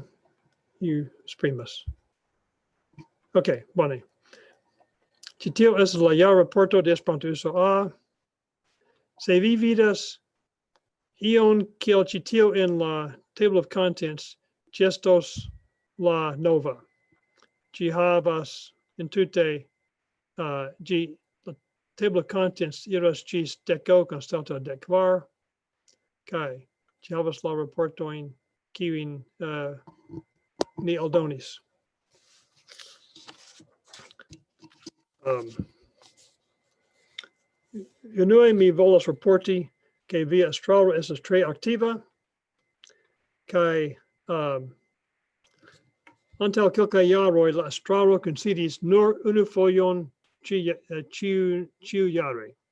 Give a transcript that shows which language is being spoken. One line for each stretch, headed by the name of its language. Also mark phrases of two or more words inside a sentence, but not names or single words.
English: You primus. Okay, bone.
Esperanto: Ĉi tio estas la jara raporto de Esperantuso A. Se vi vidas ion kiel ĉi tio en la
English: table of contents,
Esperanto: ĝi estos la nova. Ĝi havas entute ĝi la
English: table of contents
Esperanto: iras ĝis 10 anstataŭ 10 kaj ĝi havas la raportojn kiujn ni aldonis. Unue mi volas raporti ke via estraro estas tre aktiva kaj antaŭ kelkaj jaroj la estraro kunsidis nur unu fojon ĉiujare.